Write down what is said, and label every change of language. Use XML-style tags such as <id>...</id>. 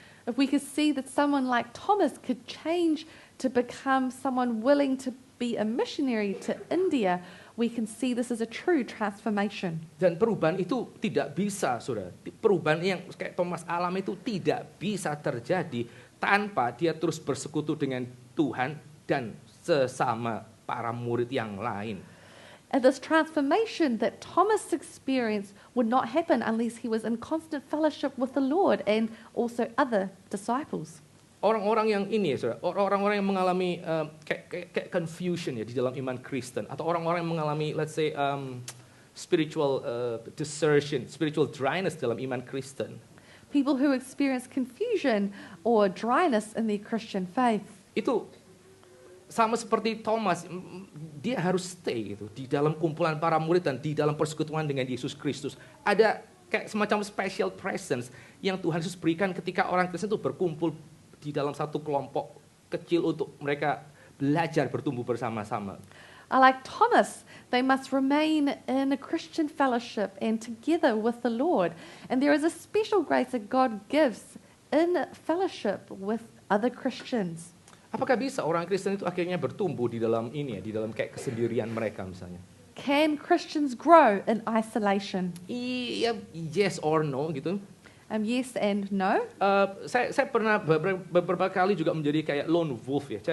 <en>If we could see that someone like Thomas could change to become someone willing to be a missionary to India, we can see this as a true transformation.</en> <id>Dan perubahan itu tidak bisa, saudara. Perubahan yang kayak Thomas alami itu tidak bisa terjadi tanpa dia terus bersekutu dengan Tuhan dan sesama para murid yang lain.</id> <en>And this transformation that Thomas experienced would not happen unless he was in constant fellowship with the Lord and also other disciples.</en> <id>Orang-orang yang ini ya, saudara, orang-orang yang mengalami kayak confusion ya di dalam iman Kristen, atau orang-orang yang mengalami, let's say, spiritual desertion, spiritual dryness dalam iman Kristen.</id> <en>People who experience confusion or dryness in their Christian faith.</en> <id>Itu sama seperti Thomas, dia harus stay gitu di dalam kumpulan para murid dan di dalam persekutuan dengan Yesus Kristus. Ada kayak semacam special presence yang Tuhan Yesus berikan ketika orang Kristen itu berkumpul di dalam satu kelompok kecil untuk mereka belajar bertumbuh bersama-sama.</id> <en>Like Thomas, they must remain in a Christian fellowship and together with the Lord. And there is a special grace that God gives in fellowship with other Christians.</en> <id>Apakah bisa orang Kristen itu akhirnya bertumbuh di dalam ini ya, di dalam kayak kesendirian mereka misalnya?</id> <en>Can Christians grow in isolation? Iya, yes or no gitu. Yes and no.</en> <id>Saya pernah beberapa kali juga menjadi kayak lone wolf ya.</id>